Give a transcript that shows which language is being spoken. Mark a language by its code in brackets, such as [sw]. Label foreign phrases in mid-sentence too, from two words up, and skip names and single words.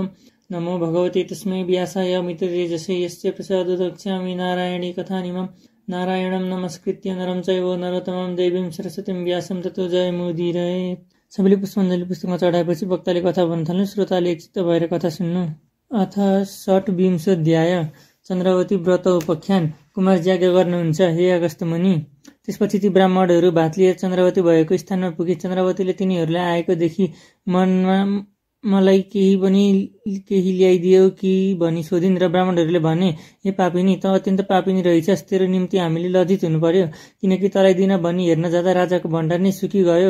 [sa] नमो भगवते तस्मै व्यासाय मिततेजसे यस्य प्रसादोदक्ष्यामि नारायणी कथानिमम्। नारायणं नमस्कृत्य नरं चैव नरोत्तमं देवीं सरस्वतीं व्यासं ततो जयमुदीरयेत्। [ne] सबैले पुष्पाञ्जली पुस्तकमा चढाएपछि वक्ताले कथा भन्न थाल्नु। श्रोताले एकचित्त भएर कथा सुन्नु। [sa] अथ षट्विंशोऽध्याय। चन्द्रवती व्रत उपाख्यान। [ne] कुमार याज्ञ गर्नुहुन्छ हे अगस्त्य मुनि। त्यसपछि ती ब्राह्मणहरू भात लिएर चन्द्रवती भएको स्थानमा पुगे। चन्द्रवतीले तिनीहरूलाई आएको देखि मनमा मलाई केही ल्याइदियो कि भनी सोधिन् र ब्राह्मणहरूले भने, हे पापिनी, त अत्यन्त पापिनी रहेछस्। तेरो निम्ति हामीले लज्जित हुनु पर्यो, किनकि तलाई दिन भनी हेर्न जाँदा राजाको भण्डार नै सुकी गयो।